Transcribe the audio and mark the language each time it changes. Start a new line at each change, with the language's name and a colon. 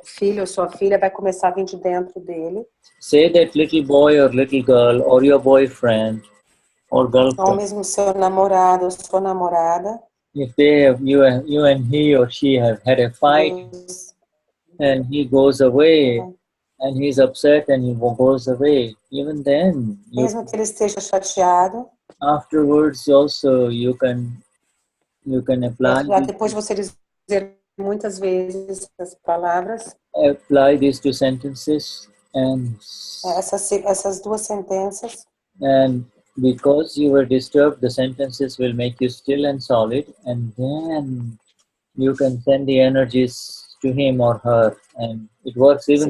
Portuguese: filho ou sua filha vai começar a vir de dentro dele.
English: Say that little boy or little girl or your boyfriend or girlfriend.
Portuguese: Ou mesmo seu namorado ou sua namorada.
English: If they have, you and he or she have had a fight, and he goes away, and he's upset and he goes away, even then,
Portuguese: mesmo que ele esteja chateado,
English: afterwards also you can apply.
Portuguese: Depois você dizer muitas vezes as palavras.
English: Apply these two sentences and
Portuguese: essas duas sentenças.
English: And because you were disturbed, the sentences will make you still and solid, and then you can send the energies to him or her, and it works even